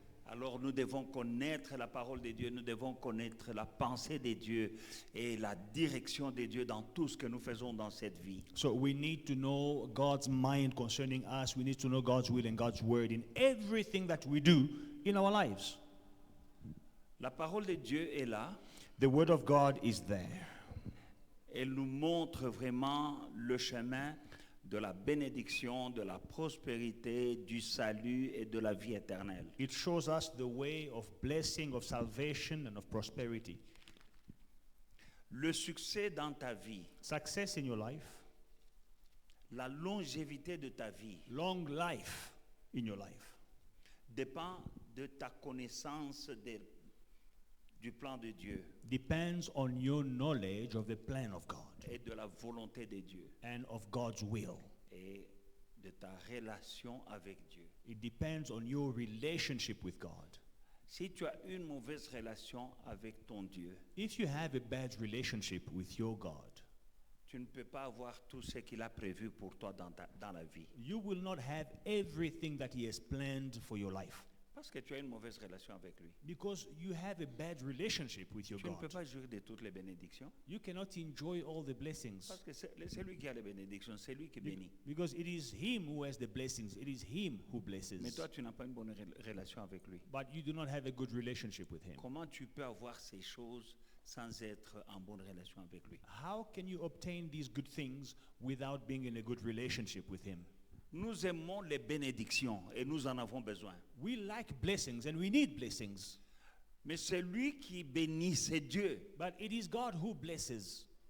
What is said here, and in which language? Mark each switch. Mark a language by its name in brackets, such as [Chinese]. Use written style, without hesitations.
[French] Alors nous devons connaître la parole de Dieu, nous devons connaître la pensée de Dieu et la direction de Dieu dans tout ce que nous faisons dans cette vie. [English] So we need to know God's mind concerning us. We need to know God's will and God's word in everything that we do in our lives. [French] La parole de Dieu est là. [English] The word of God is there. [French] Elle nous montre vraiment le chemin de la bénédiction, de la prospérité, du salut et de la vie éternelle. [English] It shows us the way of blessing, of salvation, and of prosperity. [French] Le succès dans ta vie, [English] Success in your life, [French] la longévité de ta vie [English] long life in your life, [French] dépend de ta connaissance du plan de Dieu [English] depends on your knowledge of the plan of God [French] et de la volonté de Dieu [English] and of God's will. [French] et de ta relation avec Dieu. [English] It depends on your relationship with God. [French] Si tu as une mauvaise relation avec ton Dieu, [English] If you have a bad relationship with your God, [French] tu ne peux pas avoir tout ce qu'il a prévu pour toi dans la vie. [English] you will not have everything that He has planned for your life [French] Parce que tu as une mauvaise relation avec lui. [English] because you have a bad relationship with your [French] Tu ne peux [English] God. [French] pas jouir de toutes les bénédictions. [English] You cannot enjoy all the blessings [French] Parce que c'est lui qui a les bénédictions, c'est lui qui bénit. [English] because it is Him who has the blessings. It is Him who blesses. [French] Mais toi, tu n'as pas une bonne relation avec lui. [English] But you do not have a good relationship with Him. [French] Comment tu peux avoir ces choses sans être en bonne relation avec lui? [English] How can you obtain these good things without being in a good relationship with Him? [French] Nous aimons les bénédictions et nous en avons besoin. [English] We like blessings and we need blessings, [French] Mais c'est lui qui bénit, c'est Dieu. [English] but it is God who blesses.